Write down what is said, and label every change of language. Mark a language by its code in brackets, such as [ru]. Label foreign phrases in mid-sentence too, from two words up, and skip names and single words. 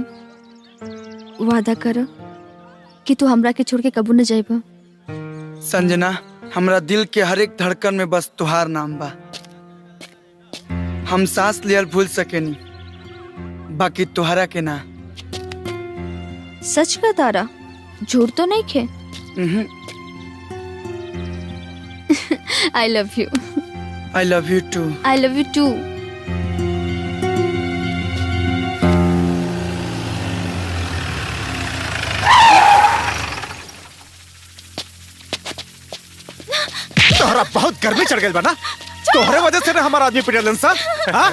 [bho] वादा करो कि तू हमरा के छोड़ के कबू न जाइबा। संजना हमरा दिल के हर एक धड़कन में बस तुहार नाम बा। हम सांस लियल भूल सकेनी, बाकी तुहरा के ना। सच का तारा, झूठ तो नहीं खे। [en] I love you. I love you too. I love you too. [bho] तोहरा बहुत गर्मी चढ़ गई बना। तोहरे वजह से ना हमारा आदमी पिटलन सा। हाँ?